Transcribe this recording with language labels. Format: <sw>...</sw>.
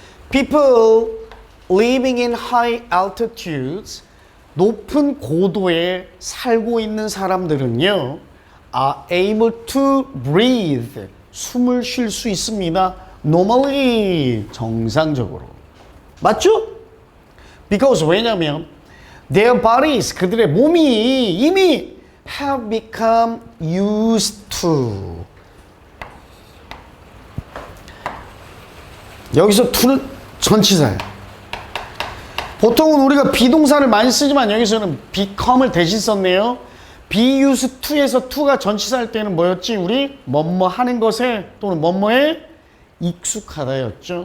<en>People living in high altitudes,</en> <ko>높은 고도에 살고 있는 사람들은요,</ko> <en>are able to breathe,</en> <ko>숨을 쉴 수 있습니다.</ko> <en>normally,</en> <ko>정상적으로. 맞죠?</ko> <en>because,</en> <ko>왜냐면</ko> <en>their bodies,</en> <ko>그들의 몸이 이미</ko> <en>have become used to.</en> <ko>여기서 to는 전치사예요. 보통은 우리가 비동사를 많이 쓰지만 여기서는 become을 대신 썼네요. be used to에서 to가 전치사일 때는 뭐였지? 우리 뭐뭐 하는 것에 또는 뭐뭐에 익숙하다였죠.</ko>